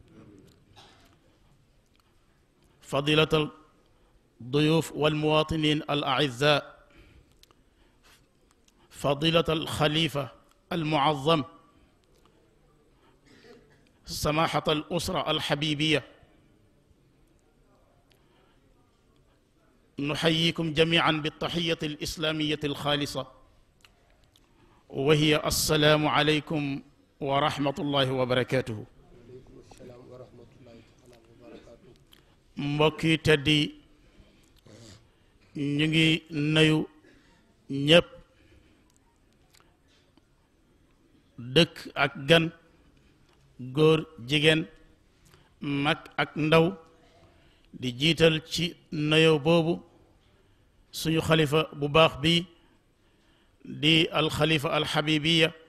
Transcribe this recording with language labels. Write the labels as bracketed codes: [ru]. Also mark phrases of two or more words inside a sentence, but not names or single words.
[ar] فضيلة الضيوف والمواطنين الأعزاء، فضيلة الخليفة المعظم، سماحة الأسرة الحبيبية، نحييكم جميعا بالتحية الإسلامية الخالصة، وهي السلام عليكم ورحمة الله وبركاته. [wo] mbokki teddi ñu ngi nuyu ñépp, dëkk ak gan, góor jigéen, mag ak ndaw, di jiital ci nuyoo boobu suñu xalifa bu baax bi di alxalifa alxabibiya